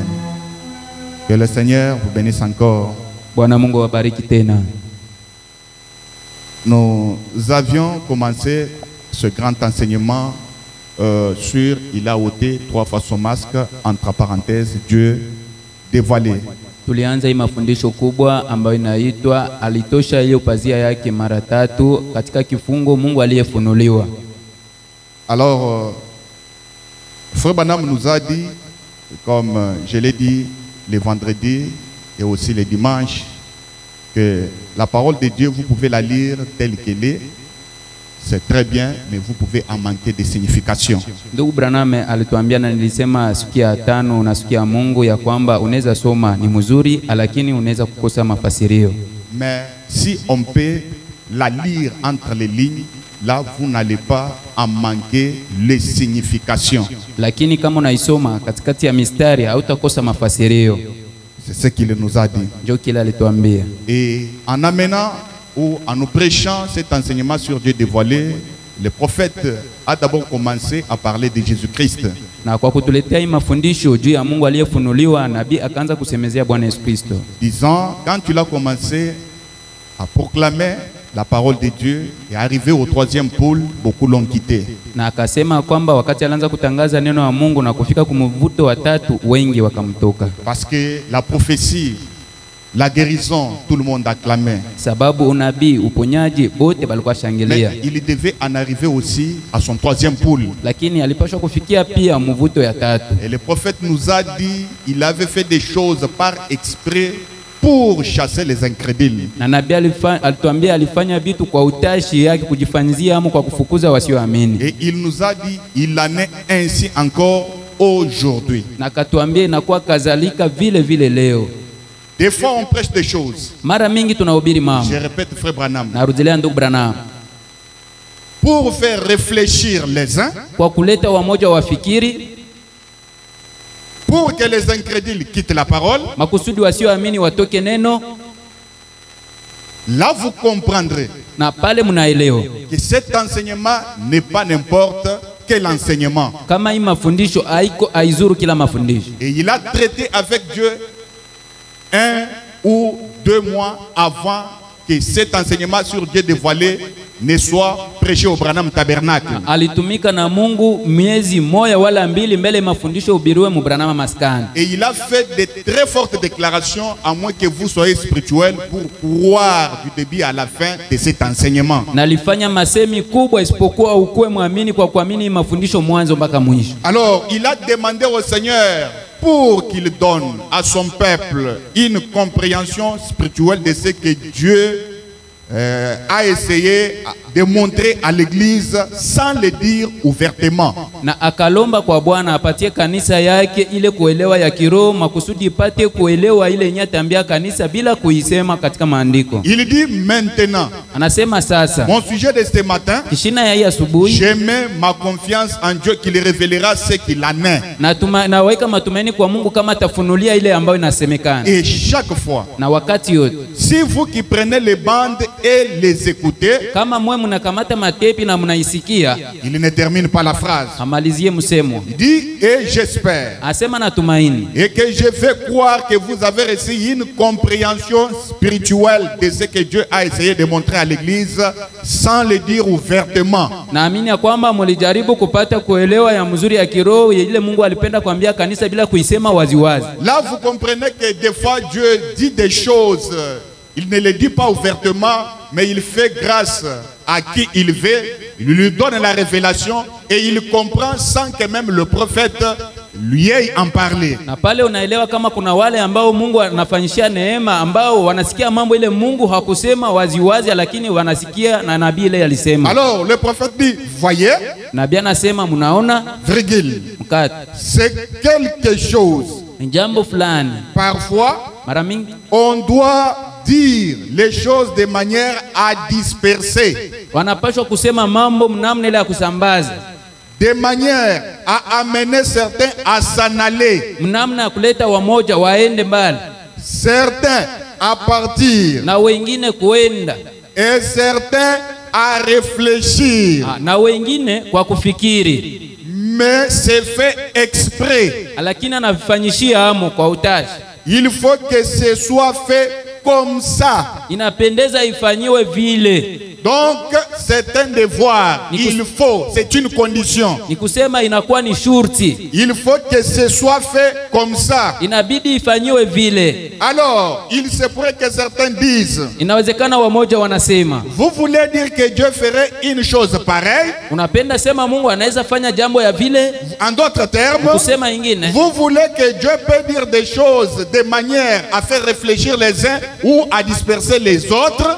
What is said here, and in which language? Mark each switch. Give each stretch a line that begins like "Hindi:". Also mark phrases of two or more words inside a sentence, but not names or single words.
French: Que le Seigneur vous bénisse encore. Nous avions commencé ce grand enseignement sur il a ôté 3 fois son masque, entre parenthèses, Dieu dévoilé.
Swahili: Tulianza hii mafundisho kubwa ambayo inaitwa alitosha hiyo pazia yake mara 3 katika kifungo Mungu aliyefunuliwa.
French: Alors, Frère Branham nous a dit, comme je l'ai dit les vendredis et aussi les dimanches que la parole de Dieu, vous pouvez la lire telle qu'elle est. C'est très bien, mais vous pouvez en manquer de signification.
Swahili: Ndugu Branham alituambia na nilisema siku ya 5 na siku ya Mungu ya kwamba unaweza soma ni mzuri lakini unaweza kukosa mafasirio.
French: Mais si on peut la lire entre les lignes, là vous n'allez pas en manquer les significations.
Swahili: Lakini kama unaisoma katikati ya mistari hautakosa mafasirio.
French: C'est ce qu'il nous a dit.
Swahili: Ndio kile alituambia.
French: Et en amenant ou en nous prêchant cet enseignement sur Dieu dévoilé, le prophète a d'abord commencé à parler de Jésus-Christ.
Swahili: Na kwa kutuletea mafundisho juu ya Mungu aliyefunuliwa, nabii akaanza kusemezea Bwana Yesu Kristo.
French: Disant, quand tu l'as commencé à proclamer la parole de Dieu et arrivé au 3e pôle, beaucoup l'ont quitté.
Swahili: Na akasema kwamba wakati alianza kutangaza neno la Mungu na kufika kumvuto wa 3, wengi wakamtoka.
French: Parce que la prophétie, la guérison, tout le monde acclamait.
Swahili: Sababu unabii, uponyaji, bote balikuwa shangilia.
French: Mais il devait en arriver aussi à son 3e pôle.
Swahili: Lakini alipaswa kufikia pia mvuto ya 3.
French: Et le prophète nous a dit, il avait fait des choses par exprès pour chasser les incrédules.
Swahili: Na nabii alituambia alifanya vitu kwa utashi yake kujifanyizia ama kwa kufukuza wasioamini.
French: Et il nous a dit, il en est ainsi encore aujourd'hui.
Swahili: Na katuambia inakuwa kadhalika vile vile leo.
French: Des fois on prêche des choses.
Swahili: Mara mingi tunahubiri mambo.
French: Je répète, frère Branham.
Swahili: Narudilia ndugu Branham.
French: Pour faire réfléchir les uns,
Swahili: kwa kuleta wamoja wafikiri,
French: pour que les incrédules quittent la parole,
Swahili: makusudi wasioamini watoke neno.
French: Là vous comprendrez
Swahili: na pale mnaelewa
French: que cet enseignement n'est pas n'importe quel enseignement.
Swahili: Kama hii mafundisho haiko aizuru kila mafundisho.
French: Et il a traité avec Dieu 1 ou 2 mois avant que cet enseignement sur Dieu dévoilé ne soit prêché au Branham Tabernacle.
Swahili: Alitumika na Mungu miezi moja wala mbili mbele mafundisho ubiriwe mu Branham maskani.
French: Et il a fait de très fortes déclarations, à moins que vous soyez spirituel, pour croire du début à la fin de cet enseignement.
Swahili: Na alifanya masemi kubwa isipokuwa ukuwe muamini kwa kuamini mafundisho mwanzo mpaka mwisho.
French: Alors, il a demandé au Seigneur pour qu'il donne à son peuple une compréhension spirituelle de ce que Dieu a essayé de montrer à l'église sans le dire ouvertement.
Swahili: Na akalomba kwa Bwana apatie kanisa yake ile kuelewa ya kiroho makusudi ipate kuelewa ile nyatambia kanisa bila kuisema katika maandiko.
French: Il dit maintenant.
Swahili: Anasema sasa.
French: Mon sujet de ce matin.
Swahili: Kishina ya hii asubuhi.
French: Je mets ma confiance en Dieu qui le révélera ce qu'il en est.
Swahili: Na weka matumaini kwa Mungu kama atafunulia ile ambayo inasemekana.
French: Et chaque fois.
Swahili: Na wakati yote.
French: Si vous qui prenez les bandes et les écoutez.
Swahili: Kama mwe mnakamata matepi na mnaisikia.
French: Il ne termine pas la phrase.
Swahili: Amalizie msemo.
French: Il dit et j'espère.
Swahili: Asema natumaini.
French: Et que je vais croire que vous avez reçu une compréhension spirituelle de ce que Dieu a essayé de montrer à l'église sans le dire ouvertement.
Swahili: Naamini kwamba mlijaribu kupata kuelewa ya mzuri ya kiroho ile Mungu alipenda kuambia kanisa bila kuisema waziwazi.
French: Là vous comprenez que des fois Dieu dit des choses, il ne les dit pas ouvertement, mais il fait grâce à qui il veut, il lui donne la révélation et il comprend sans que même le prophète lui ait en parlé.
Swahili: Na pale unaelewa kama kuna wale ambao Mungu anafanyishia neema ambao wanasikia mambo ile Mungu hakusema waziwazi lakini wanasikia na nabii ile alisema.
French: Alors le prophète dit, voyez,
Swahili: nabii anasema mnaona,
French: virgule,
Swahili: mkate,
French: c'est quelque chose.
Swahili: Jambo fulani.
French: Parfois,
Swahili: mara mingi
French: on doit dire les choses de manière à disperser.
Swahili: Wanapaswa kusema mambo mnamna ile ya kusambaza.
French: De manière à amener certains à s'en aller.
Swahili: Mnamna kuleta wamoja waende mbali.
French: Certains à partir.
Swahili: Na wengine kuenda.
French: Et certains à réfléchir.
Swahili: Na wengine kwa kufikiri.
French: Mais c'est fait exprès.
Swahili: Lakini anafanyishia amo kwa utashi.
French: Il faut que ce soit fait comme ça.
Swahili: inapendeza ifanyiwe vile.
French: Donc c'est un devoir, il faut, c'est une condition.
Swahili: Ni kusema inakuwa ni shurti.
French: Il faut que ce soit fait comme ça.
Swahili: Inabidi ifanyiwe vile.
French: Alors, il se pourrait que certains disent,
Swahili: inawezekana wamoja wanasema,
French: vous voulez dire que Dieu ferait une chose pareille?
Swahili: Unapenda sema Mungu anaweza fanya jambo ya vile?
French: En d'autres termes,
Swahili: kusema ingine,
French: vous voulez que Dieu peut dire des choses de manière à faire réfléchir les uns ou à disperser les autres?